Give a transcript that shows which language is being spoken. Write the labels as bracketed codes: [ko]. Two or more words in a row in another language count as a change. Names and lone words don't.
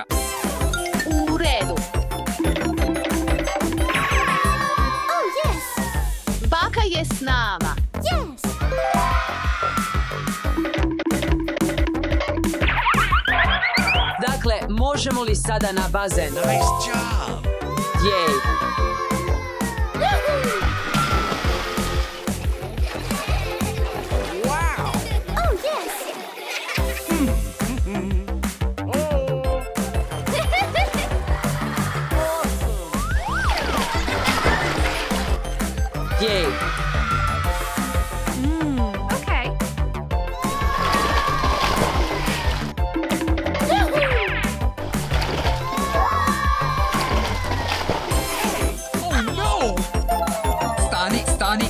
[hr] U redu. Baka je s nama. Dakle, možemo li sada na bazen? [en] Nice job! Jej. Oh, yes. Jej. Okay. [hr] Stani.